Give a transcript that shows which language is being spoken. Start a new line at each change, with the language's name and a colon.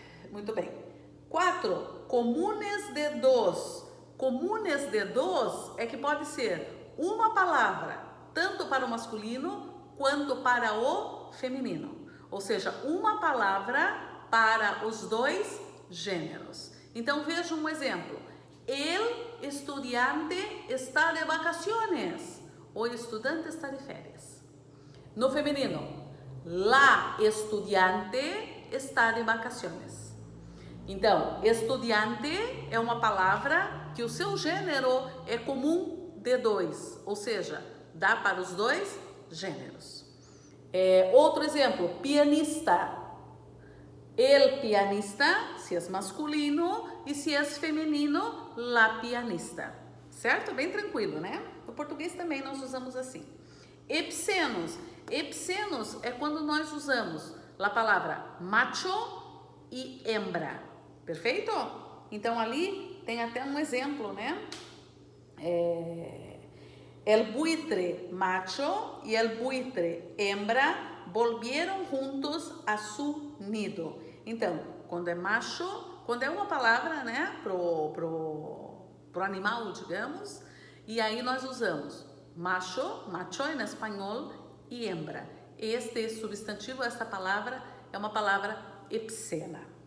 Portuguese: Muito bem. 4. Comunes de dos. Comunes de dos é que pode ser uma palavra, tanto para o masculino quanto para o feminino. Ou seja, uma palavra para os dois gêneros. Então, veja um exemplo.
Spanish: El estudiante está de vacaciones.
Portuguese: O estudante está de férias. No feminino,
Spanish: la estudiante está de vacaciones.
Portuguese: Então, estudiante é uma palavra que o seu gênero é comum de dois, ou seja, dá para os dois gêneros. Outro exemplo, pianista. El pianista, se é masculino, e se é feminino, la pianista. Certo? Bem tranquilo, né? No português também nós usamos assim. Epsenos. Epsenos é quando nós usamos a palavra macho e hembra. Perfeito? Então ali tem até um exemplo, né?
Spanish: El buitre macho y el buitre hembra volvieron juntos a su nido.
Portuguese: Então, quando é macho, quando é uma palavra, né, pro animal, digamos, e aí nós usamos macho em espanhol, e hembra. Este substantivo, esta palavra, é uma palavra epsena.